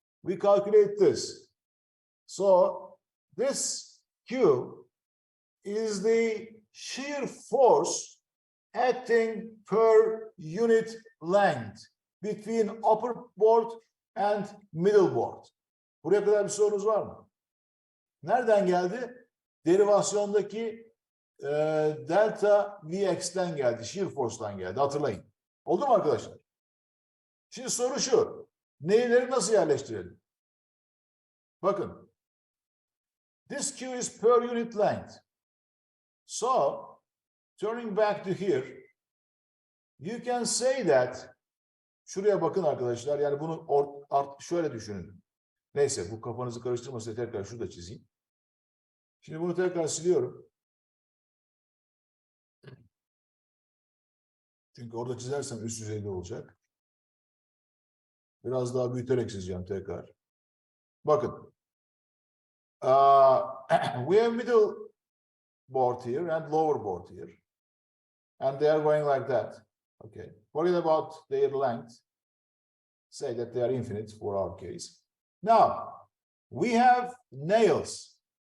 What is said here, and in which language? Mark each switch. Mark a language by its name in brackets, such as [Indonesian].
[English] We calculate this. So this Q is the shear force acting per unit length between upper board and middle board. [Turkish] Buraya kadar bir sorunuz var mı? Nereden geldi? Derivasyondaki delta Vx'ten geldi. Shear force'dan geldi. Hatırlayın. Oldu mu arkadaşlar? Şimdi soru şu. Neyleri nasıl yerleştirelim? Bakın. [English] This Q is per unit length. So, turning back to here, you can say that, [Turkish] şuraya bakın arkadaşlar, yani bunu şöyle düşünün. Neyse, bu kafanızı karıştırmasın, tekrar şurada çizeyim. Şimdi bunu tekrar siliyorum. Çünkü orada çizersem üst düzeyde olacak. Biraz daha büyüterek çizeceğim tekrar. Bakın. [English] We have middle board here and lower board here. And they are going like that. Okay. Forget about their length. Say that they are infinite for our case. Now, we have nails.